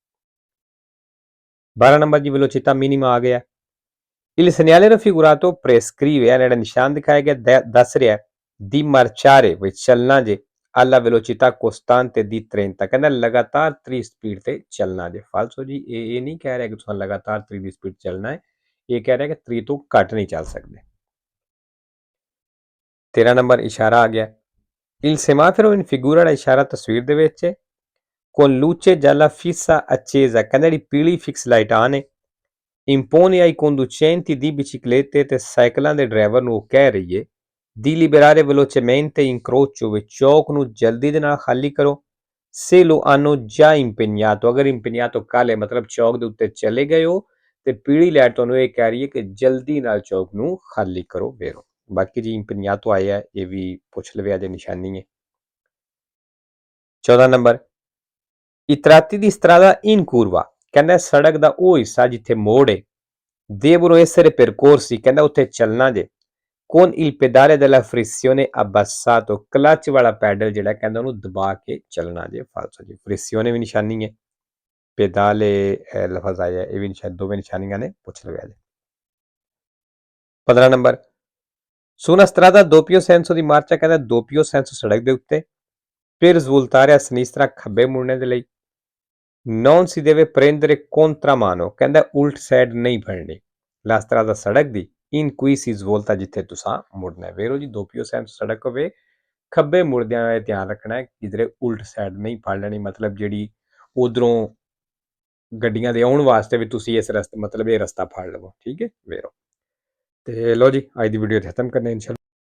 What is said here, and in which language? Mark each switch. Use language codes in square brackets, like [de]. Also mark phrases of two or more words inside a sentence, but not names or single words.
[pa] 12 ਨੰਬਰ ਜੀ [it] velocità minima [pa] ਆ ਗਿਆ [it] il segnale raffigurato prescrive [pa] ਜਿਹੜਾ ਨਿਸ਼ਾਨ ਦਿਖਾਇਆ ਗਿਆ ਦੱਸ ਰਿਹਾ [it] di marciare [pa] ਵਿੱਚ ਚੱਲਣਾ ਜੇ [it] alla velocità costante di 30 [pa] ਕਹਿੰਦਾ ਲਗਾਤਾਰ 30 ਸਪੀਡ ਤੇ ਚੱਲਣਾ ਜੇ ਫਾਲਸੋ ਜੀ ਇਹ ਨਹੀਂ ਕਹਿ ਰਿਹਾ ਕਿ ਤੁਸੀਂ ਲਗਾਤਾਰ 30 ਦੀ ਸਪੀਡ ਚੱਲਣਾ ਹੈ ਇਹ ਕਹਿ ਰਿਹਾ ਕਿ 30 ਤੋਂ ਘੱਟ ਨਹੀਂ ਚੱਲ ਸਕਦੇ। 13 ਨੰਬਰ ਇਸ਼ਾਰਾ ਆ ਗਿਆ [it] il semaforo in figura [pa] ਦਾ ਇਸ਼ਾਰਾ ਤਸਵੀਰ ਦੇ ਵਿੱਚ ਹੈ [it] con luce gialla fissa accesa [pa] ਕਹਿੰਦਾ ਜਿਹੜੀ ਪੀਲੀ [en] fix light on [pa] ਹੈ [it] impone ai conducenti di biciclette [pa] ਤੇ ਸਾਈਕਲਾਂ ਦੇ ਡਰਾਈਵਰ ਨੂੰ ਉਹ ਕਹਿ ਰਹੀ ਹੈ [it] di liberare velocemente incrocio [pa] ਵਿੱਚ ਚੌਕ ਨੂੰ ਜਲਦੀ ਦੇ ਨਾਲ ਖਾਲੀ ਕਰੋ [it] se lo hanno già impegnato [pa] ਅਗਰ impegnato ਕਾਲੇ ਮਤਲਬ ਚੌਕ ਦੇ ਉੱਤੇ ਚਲੇ ਗਏ ਹੋ ਤੇ ਪੀਲੀ ਲਾਈਟ ਤੁਹਾਨੂੰ ਇਹ ਕਹਿ ਰਹੀ ਹੈ ਕਿ ਜਲਦੀ ਨਾਲ ਚੌਕ ਨੂੰ ਖਾਲੀ ਕਰੋ ਵੇਰੋ। ਬਾਕੀ ਜੀ impegnato ਆਇਆ ਇਹ ਵੀ ਪੁੱਛ ਲਵੇ ਅਜੇ ਨਿਸ਼ਾਨੀ ਹੈ। 14 ਨੰਬਰ [it] i tratti di strada in curva [pa] ਕਹਿੰਦਾ ਸੜਕ ਦਾ ਉਹ ਹਿੱਸਾ ਜਿੱਥੇ ਮੋੜ ਹੈ [it] devono essere percorsi [pa] ਕਹਿੰਦਾ ਉੱਥੇ ਚੱਲਣਾ ਜੇ [it] con il pedale della frizione abbassato [pa] ਕਲਚ ਵਾਲਾ ਪੈਡਲ ਜਿਹੜਾ ਕਹਿੰਦਾ ਉਹਨੂੰ ਦਬਾ ਕੇ ਚੱਲਣਾ ਜੇ ਫਾਲਸੋ ਜੀ frizione ਵੀ ਨਿਸ਼ਾਨੀ ਹੈ pedale ਲਫ਼ਜ਼ ਆਇਆ ਇਹ ਵੀ ਨਿਸ਼ਾਨ ਦੋਵੇਂ ਨਿਸ਼ਾਨੀਆਂ ਨੇ ਪੁੱਛ ਲਵੇ ਅਜੇ। 15 ਨੰਬਰ [it] su una strada doppio senso di marcia [pa] ਕਹਿੰਦਾ [it] doppio senso [pa] ਸੜਕ ਦੇ ਉੱਤੇ [it] per svoltare a sinistra [pa] ਖੱਬੇ ਮੁੜਨੇ ਦੇ ਲਈ [it] non si deve prendere contramano [pa] ਕਹਿੰਦਾ ਉਲਟ ਸਾਈਡ ਨਹੀਂ ਫੜਨੀ [it] la strada [pa] ਸੜਕ ਦੀ [it] in cui si svolta [pa] ਜਿੱਥੇ ਤੁਸੀਂ ਮੁੜਨਾ ਹੈ ਵੇਰੋ ਜੀ [it] doppio senso [pa] ਸੜਕ ਹੋਵੇ ਖੱਬੇ ਮੁੜਦਿਆਂ ਦਾ ਧਿਆਨ ਰੱਖਣਾ ਹੈ ਕਿਧਰੇ ਉਲਟ ਸਾਈਡ ਨਹੀਂ ਫੜ ਲੈਣੀ ਮਤਲਬ ਜਿਹੜੀ ਉਧਰੋਂ ਗੱਡੀਆਂ ਦੇ ਆਉਣ ਵਾਸਤੇ ਵੀ ਤੁਸੀਂ ਇਸ ਰਸਤੇ ਮਤਲਬ ਇਹ ਰਸਤਾ ਫੜ ਲਵੋ ਠੀਕ ਹੈ ਵੇਰੋ। ਤੇ ਲੋ ਜੀ ਅੱਜ ਦੀ ਵੀਡੀਓ ਖਤਮ ਕਰਨੇ ਇਨਸ਼ਾਅੱਲਾ।